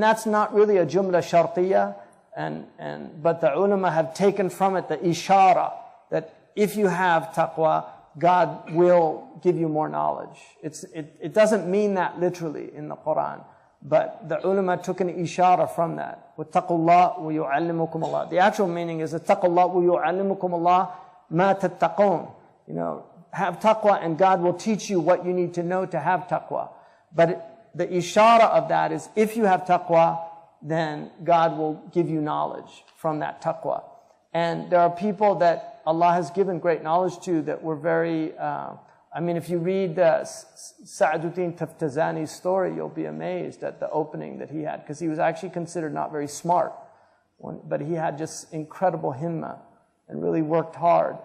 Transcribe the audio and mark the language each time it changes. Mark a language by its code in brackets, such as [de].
[en] That's not really a jumla shartiyah, but the ulama have taken from it the ishara that if you have taqwa, God will give you more knowledge. It doesn't mean that literally in the Quran, but the ulama took an ishara from that. [ar] وَاتَّقُوا اللَّهِ وَيُعَلِّمُكُمُ اللَّهِ. [en] The actual meaning is [ar] اتَّقُوا اللَّهِ وَيُعَلِّمُكُمُ اللَّهِ مَا تَتَّقُونَ. [en] Have taqwa and God will teach you what you need to know to have taqwa. But the ishara of that is if you have taqwa, then God will give you knowledge from that taqwa. And there are people that Allah has given great knowledge to that were very, if you read Sa'aduddin Taftazani's story, you'll be amazed at the opening that he had, because he was actually considered not very smart, but he had just incredible himma and really worked hard.